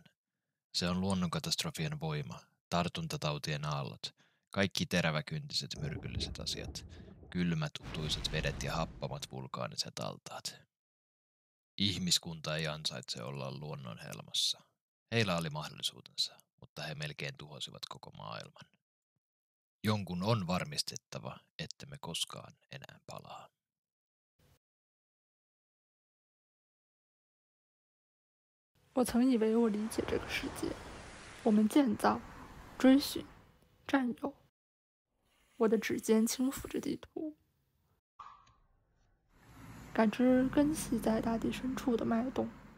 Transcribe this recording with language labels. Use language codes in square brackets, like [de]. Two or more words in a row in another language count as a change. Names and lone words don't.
[fi] Se on luonnonkatastrofien voima, tartuntatautien aallot, kaikki teräväkyntiset myrkylliset asiat, kylmät utuiset vedet ja happamat vulkaaniset altaat. Ihmiskunta ei ansaitse olla luonnon helmassa. Heillä oli mahdollisuutensa, mutta he melkein tuhosivat koko maailman. Jonkun on varmistettava, ettemme koskaan enää palaa. [zh] 我曾以为我理解这个世界，我们建造、追寻、占有。我的指尖轻抚着地图，感知根系在大地深处的脉动。